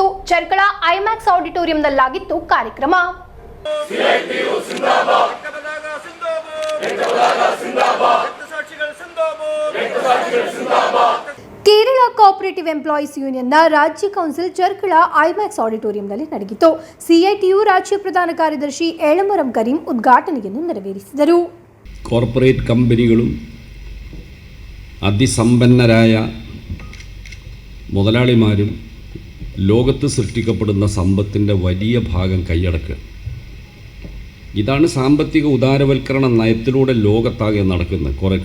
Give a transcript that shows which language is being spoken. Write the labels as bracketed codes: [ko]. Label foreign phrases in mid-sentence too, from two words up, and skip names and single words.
[kn] ಚರ್ಕಳ ಐಮ್ಯಾಕ್ಸ್ ಆಡಿಟೋರಿಯಂನಲ್ಲಾಗಿತ್ತು ಕಾರ್ಯಕ್ರಮ. ಕೇರಳ ಕೋಆಪರೇಟಿವ್ ಎಂಪ್ಲಾಯೀಸ್ ಯೂನಿಯನ್ನ ರಾಜ್ಯ ಕೌನ್ಸಿಲ್ ಚರ್ಕಳ ಐಮ್ಯಾಕ್ಸ್ ಆಡಿಟೋರಿಯಂನಲ್ಲಿ ನಡೆಯಿತು. ಸಿಐಟಿಯು ರಾಜ್ಯ ಪ್ರಧಾನ ಕಾರ್ಯದರ್ಶಿ ಏಳಮರಂ ಕರೀಂ ಉದ್ಘಾಟನೆಯನ್ನು ನೆರವೇರಿಸಿದರು. [ml] കോർപ്പറേറ്റ് കമ്പനികളും അതിസമ്പന്നരായ മുതലാളിമാരും ലോകത്ത് സൃഷ്ടിക്കപ്പെടുന്ന സമ്പത്തിൻ്റെ വലിയ ഭാഗം കൈയടക്കുക. ഇതാണ് സാമ്പത്തിക ഉദാരവൽക്കരണ നയത്തിലൂടെ ലോകത്താകെ നടക്കുന്നത്.